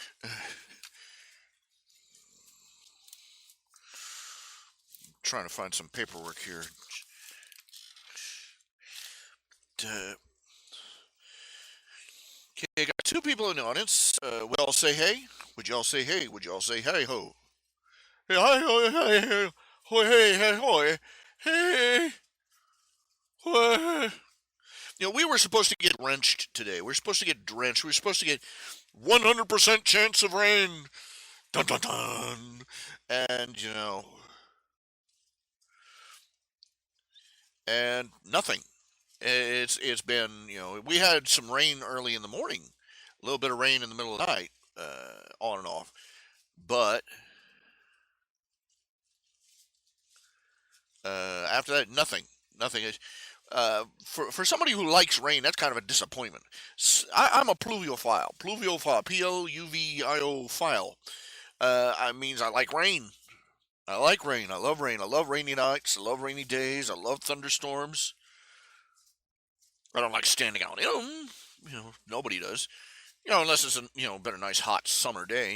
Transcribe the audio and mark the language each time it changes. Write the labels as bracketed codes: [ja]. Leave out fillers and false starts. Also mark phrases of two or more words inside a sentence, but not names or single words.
[en] Trying to find some paperwork here. Uh, okay, got two people in the audience. Would y'all say hey? Would y'all say hey? Would y'all say hey ho? Hey, hi, ho, hey, hey, ho, hey, hey, hoy, hey, hoy. We were supposed to get drenched today. We were supposed to get drenched. We were supposed to get 100% chance of rain. Dun dun dun. And and nothing. It's been we had some rain early in the morning, a little bit of rain in the middle of the night, on and off. But after that, nothing. Nothing. For somebody who likes rain, that's kind of a disappointment. I'm a pluviophile. Pluviophile. Pluvio file. I means I like rain. I like rain. I love rain. I love rainy nights. I love rainy days. I love thunderstorms. I don't like standing out in them. Nobody does. Unless it's been a nice hot summer day.